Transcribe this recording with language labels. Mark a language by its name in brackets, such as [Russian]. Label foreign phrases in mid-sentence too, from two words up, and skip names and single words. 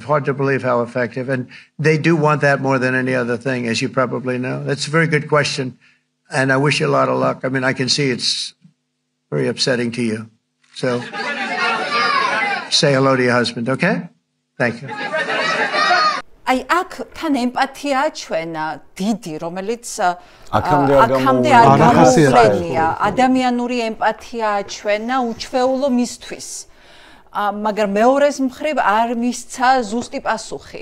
[English] Hard to believe how effective. And they do want that more than any other thing, as you probably know. That's a very good question. And I wish you a lot of luck. I mean, I can see it's very upsetting to you. So say hello to your husband, okay? Thank you. [Georgian] აი აქ თან ემპათია ჩვენა დიდი რომელიც აქამდე არ გამოუხსენია ადამიანური ემპათია ჩვენა უჩვეულო მისთვის მაგრამ მეორეს მხრივ არ მისცა ზუსტი პასუხი.